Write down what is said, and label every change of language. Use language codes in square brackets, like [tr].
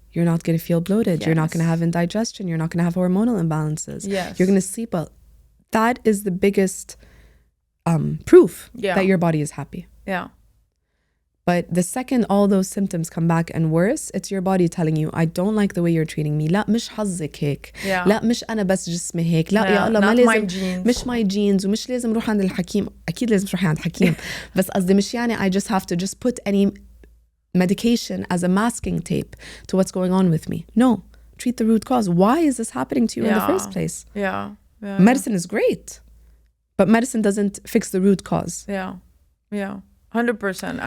[en] You're not going to feel bloated. You're not going to have indigestion. You're not going to have hormonal imbalances. Yes. You're going to sleep well. That is the biggest proof that your body is happy. Yeah. But the second all those symptoms come back and worse, it's your body telling you, I don't like the way you're treating me. [ar] لا مش حظك هيك. لا مش أنا بس جسمي هيك. لا يا الله ما لازم. مش [en] my genes [ar] ومش لازم روح عند الحكيم. أكيد لازم تروحي عند الحكيم. بس قصدي مش يعني [en] I just have to just put any medication as a masking tape to what's going on with me. No. Treat the root cause. Why is this happening to you in the first place? Medicine is great. But medicine doesn't fix the root cause. Yeah. 100%.